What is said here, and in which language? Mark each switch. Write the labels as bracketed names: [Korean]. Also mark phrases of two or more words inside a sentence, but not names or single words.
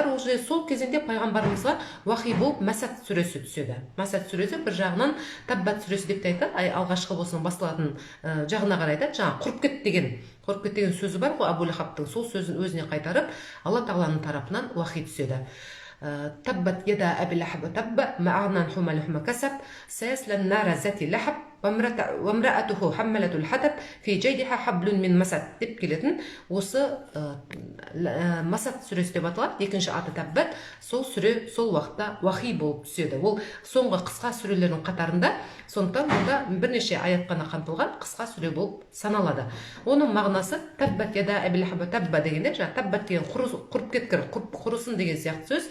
[Kazakh] Ол жерде сол кезеңде пайғамбарымызға уахи болып Мәсәд сүресі түседі. Мәсәд сүресі бір жағынан Таббат сүресі деп те айтады. Алғашқы болсын басылатын жағына қарай айтады. Жаңа құрып кет деген сөзі бар ғой Әбу Лахабтың. Сол сөзін өзіне қайтарып, Алла Тағаланың тарапынан уахи түседі. [Arabic] تبت يدا أبي لهب تب ما أغنى عنه ما كسب سيصلى نارا ذات لهب وامرأته حمالة الحطب في جيدها حبل من مسد [Kazakh] деп келетін осы масад сүресі деп аталады. Екінші аты таббат. Сол сүре сол уақытта уахи болып түседі. Ол соңғы қысқа сүрелердің қатарында, сондықтан онда бірнеше аят қана қамтылған қысқа сүре болып саналады. Оның мағынасы [Arabic] تبت يدا أبي لهب تب [Kazakh] дегенде, таббат деген құрып кеткір, құрысын деген сияқты сөз.